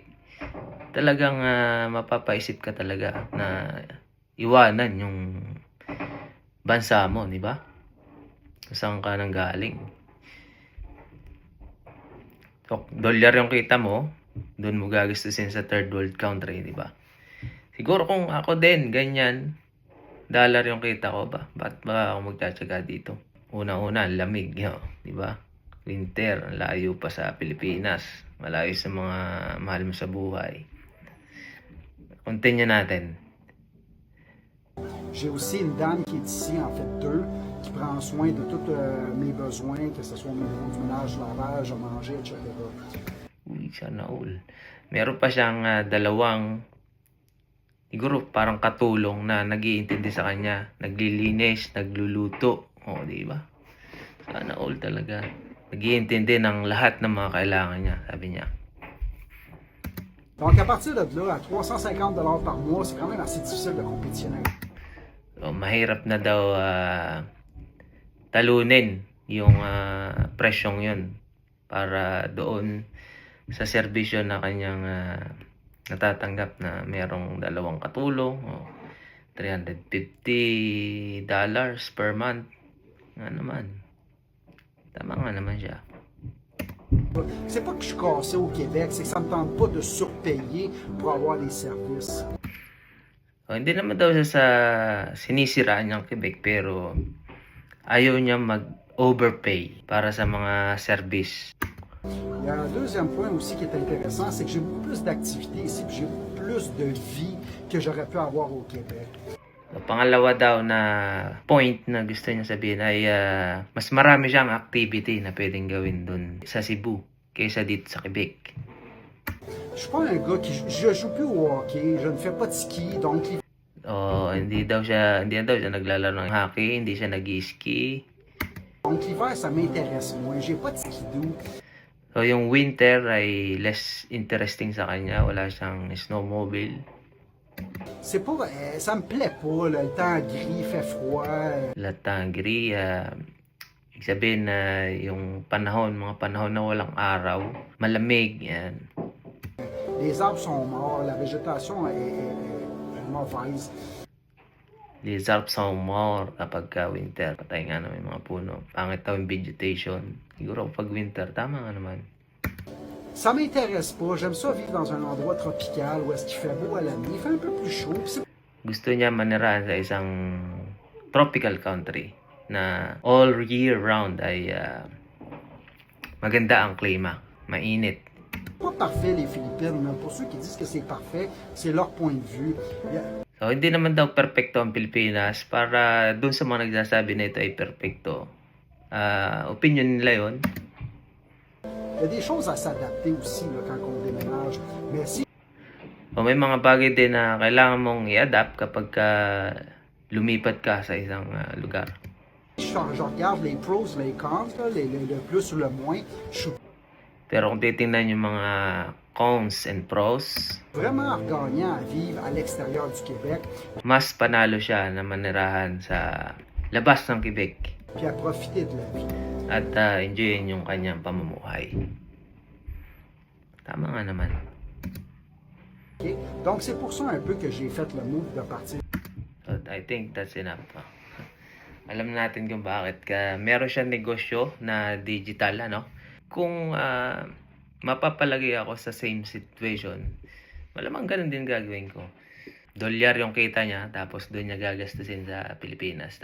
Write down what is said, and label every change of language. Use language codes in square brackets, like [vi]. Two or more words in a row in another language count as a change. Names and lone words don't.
[tl] Talagang mapapaisip ka talaga na iwanan yung bansa mo, di ba? Saan ka nang galing? So, $1 yung kita mo, doon mo gagastusin sa [en] third world country, [tl] di ba? Siguro kung ako din, ganyan, $1 yung kita ko ba? Ba't ba ako magtsatsaga dito? Una-una, lamig, di ba? Winter, layo pa sa Pilipinas. Malayo sa mga mahal mo sa buhay. Continue natin. [fr] J'ai aussi une dame qui est ici, en fait 2, qui prend soin de tous mes besoins, que ce soit au niveau du ménage, lavage, à manger, etc. [tl] Uy, sana all. Meron pa siyang siguro parang katulong na nag-iintindi sa kanya. Naglilinis, nagluluto. O, di ba? Sana all talaga. Nag-iintindi ng lahat ng mga kailangan niya, sabi niya. [fr] Donc à partir de là, à $350 par mois, c'est quand même assez difficile de compétitionner. [tl] So, mahirap na daw talunin yung presyong yun para doon sa serbisyo na kanyang natatanggap na merong 2 katulong, $350 [en] per month. [tl] Nga naman. Tama nga naman siya. [fr] C'est pas que je suis cassé au Québec, c'est que ça me tente pas de surpayer pour avoir des services. [tl] Hindi naman daw siya sa sinisiraan niyang Quebec pero ayaw niya mag-overpay para sa mga service. [fr] Il y a un deuxième point aussi qui est intéressant, c'est que j'ai beaucoup plus d'activités ici, puis j'ai beaucoup plus de vie que j'aurais pu avoir au Québec. [tl] So, pangalawa daw na point na gusto niya sabihin ay mas marami siyang activity na pwedeng gawin doon sa Cebu kaysa dito sa Quebec. [fr] Je suis pas un gars qui je joue plus au hockey, je ne fais pas de ski, donc [tl] hindi daw siya naglalaro ng hockey, hindi siya nag-ski. [fr] donc l'hiver ça m'intéresse moins, j'ai pas de skidoo. [tl] So, yung winter ay [en] less interesting [tl] sa kanya. Wala siyang snowmobile. [fr] C'est pas, ça me plaît pas, là, le temps gris, fait froid. [tl] Latangri, ibig sabihin na yung panahon, mga panahon na walang araw, malamig, yan. [fr] Les arbres sont morts, la végétation est mauvaise. Les arbres sont morts [tl] kapag winter. Patay nga naman yung mga puno. Pangit daw yung vegetation. Siguro pag winter, tama nga naman. [fr] Ça m'intéresse pas. J'aime ça vivre dans un endroit tropical où est-ce qu'il fait beau à la nuit. Il fait un peu plus chaud. Puis [tl] Gusto niya manirahan sa isang [en] tropical country [tl] na [en] all year round [tl] ay maganda ang klima, mainit. [fr] c'est pas parfait les Philippines, mais pour ceux qui disent que c'est parfait, c'est leur point de vue. [tl] So, hindi naman daw perfecto ang Pilipinas. Para dun sa mga nagsasabi na ito ay perfecto, opinion nila yon. [fr] Il y a des choses à s'adapter aussi là, quand on déménage. Mais si [tl] So, may mga bagay din na kailangan mong i-adapt kapag lumipat ka sa isang lugar. [fr] je regarde les pros, les cons, là, le plus ou le moins, je suis [tl] Pero kung titingnan yung mga [en] cons and pros, [fr] vraiment gagnant à vivre à l'extérieur du Québec, [tl] mas panalo siya na manirahan sa labas ng Quebec [fr] puis à profiter de la vie. [tl] at enjoyin yung kanyang pamumuhay. Tama nga naman. OK? [fr] Donc c'est pour ça un peu que j'ai fait le move de partir. [en] So, I think that's enough. [tl] Alam natin kung bakit. Meron siyang negosyo na digital, ano? Kung mapapalagay ako sa same situation, malamang ganun din gagawin ko. Dolyar yung kita niya, tapos doon niya gagastusin sa Pilipinas.